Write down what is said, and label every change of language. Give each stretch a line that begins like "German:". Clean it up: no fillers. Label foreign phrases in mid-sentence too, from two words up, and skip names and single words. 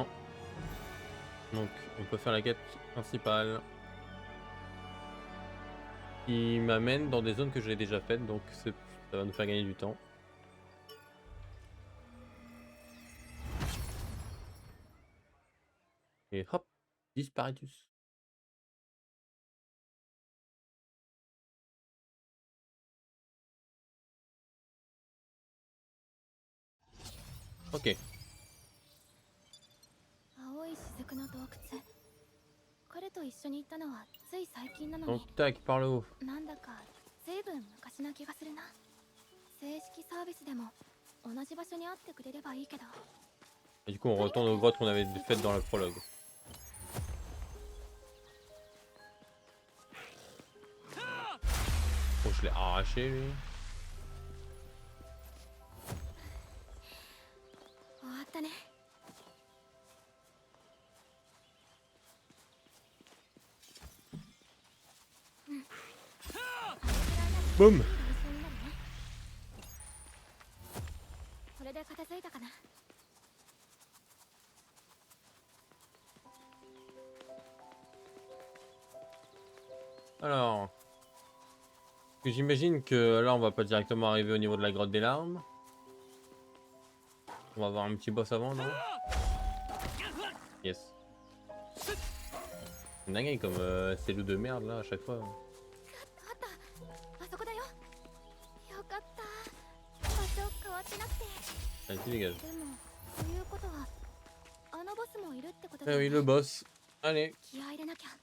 French: Donc, on peut faire la quête principale. Qui m'amène dans des zones que j'ai déjà faites, donc ça va nous faire gagner du temps. Et hop, disparatus. Ok.
Japanese: 青い雫の洞窟。彼と一緒に行ったのはつい最近なの
French: Donc
Japanese: に、
French: tac, par le haut.
Japanese: なんだか随分昔な気がするな。正式サービスでも同じ場所にあってくれればいいけど。
French: Et du coup, on retourne aux grottes qu'on avait faites dans le prologue. Oh, je l'ai arraché lui.
Japanese: 終わったね。
French: Boum.
Japanese: これで片付いたかな。
French: Alors. J'imagine que là, on va pas directement arriver au niveau de la grotte des larmes. On va avoir un petit boss avant, non? Yes. C'est dingue comme c'est loup de merde là à chaque fois.
Japanese: あった。あそこだよ。よかった。場所変わってなくて。
French: Allez, tu dégages.
Japanese: でも、ということは、あのボスもいるってこと
French: Ah
Japanese: だよ
French: oui,
Japanese: ね。
French: le boss. Allez.
Japanese: 気合い入れなきゃ。